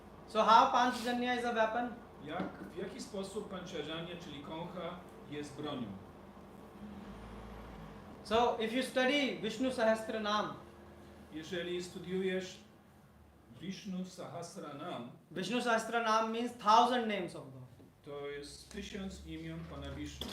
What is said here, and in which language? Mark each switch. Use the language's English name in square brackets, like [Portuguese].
[English] So how Panchajanya is a weapon? [Polish] W jaki sposób panchajanię, czyli koncha, jest bronią? [English] So if you study Vishnu Sahasranam, [Polish] Jeżeli studiujesz Vishnu Sahasranam, [English] Vishnu Sahasranam means 1000 names of God. [Polish] to jest 1000 imion Pana Vishnu.